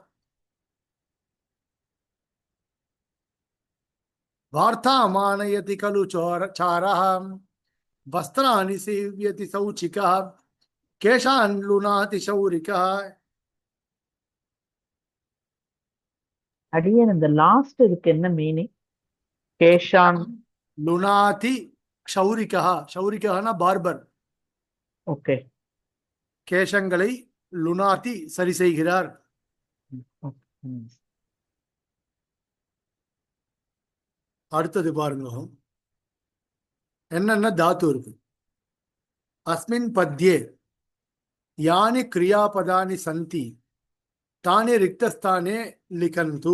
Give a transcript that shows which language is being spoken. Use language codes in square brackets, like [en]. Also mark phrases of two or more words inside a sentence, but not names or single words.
[sa] वार्तामानयति खलु चारः वस्त्राणि सीव्यति सौचिकः केशान् लुनाति शौरिकः. [ta] அடியேன் இந்த லாஸ்ட் இதுக்கு என்ன மீனிங்? [sa] கேஷான் लुनाति क्षौरिकः. क्षौरिकः பார்பர். [ta] ஓகே. கேஷங்களை லுனாதி சரி செய்கிறார். அடுத்தது பாருங்க, என்னென்ன தாத்து இருக்கு. [sa] अस्मिन् पद्ये यानि क्रियापदानि सन्ति तानि रिक्तस्थाने लिखन्तु.